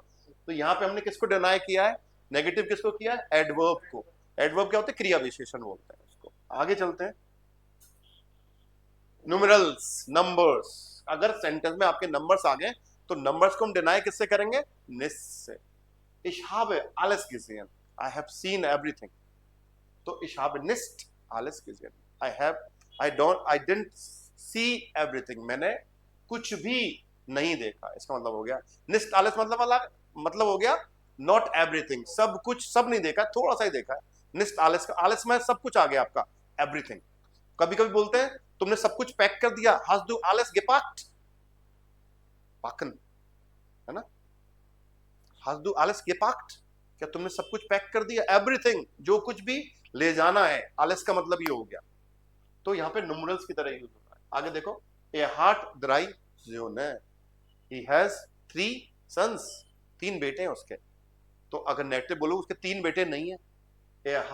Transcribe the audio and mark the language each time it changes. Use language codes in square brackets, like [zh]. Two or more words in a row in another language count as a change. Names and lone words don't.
[hi] तो यहां पे हमने किसको डिनाई किया है? नेगेटिव किसको किया है? एडवर्ब को। एडवर्ब क्या होते हैं? क्रिया विशेषण बोलते हैं उसको। आगे चलते हैं, न्यूमेरल्स, नंबर्स। अगर सेंटेंस में आपके नंबर्स आ गए तो नंबर्स को हम डिनाई किससे करेंगे? [de] निस से। Ich habe alles gesehen, [en] I have seen everything, [de] तो ich habe nicht alles gesehen, [en] I didn't see everything, [hi] मैंने कुछ भी नहीं देखा, इसका मतलब हो गया [de] nicht alles, [hi] मतलब अलग, मतलब हो गया [en] not everything, [hi] सब कुछ, सब नहीं देखा, थोड़ा सा ही देखा है। [de] nicht alles [hi] का alles में सब कुछ आ गया आपका, everything। कभी कभी बोलते हैं तुमने सब कुछ पैक कर दिया, [de] hast du alles gepackt, packen, [hi] है ना। [de] hast du alles gepackt, [hi] क्या तुमने सब कुछ पैक कर दिया? एवरीथिंग, जो कुछ भी ले जाना है, alles का मतलब ये हो गया। तो यहाँ पे न्यूमरल्स की तरह यूज होता है। आगे देखो, [de] Er hat drei Söhne, [en] he has 3 sons, [hi] 3 बेटे हैं उसके। तो अगर नेगेटिव बोलो, उसके 3 बेटे नहीं है।